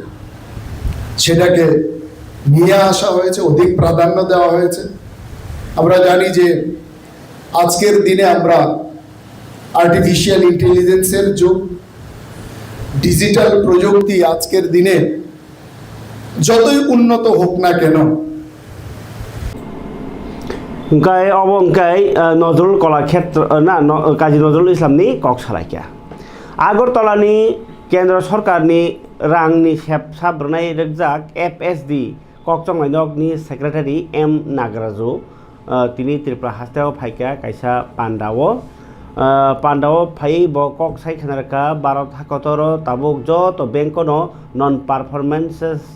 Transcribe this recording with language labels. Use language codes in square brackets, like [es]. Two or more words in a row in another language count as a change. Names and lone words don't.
[bn] সেটাকে নিয়ে আসা হয়েছে অধিক প্রাধান্য দেওয়া হয়েছে আমরা জানি যে আজকের দিনে আমরা আর্টিফিশিয়াল ইন্টেলিজেন্সের যুগ ডিজিটাল প্রযুক্তি আজকের দিনে যতই উন্নত হোক না কেন [trp] Engkai obo engkai Nozrul Kalakshetra Kazi Nozrul Islamni kok salakia. Agartala ni Kendra Sarkarni rangni sabrnai regjak FSD kokchongnai ni Secretary M Nagaraju tini Tripura hasteo phaika kaisa Pandawo phai bo kok saikhanarka Bharat hakotoro tabuk joto benkono [en] non performances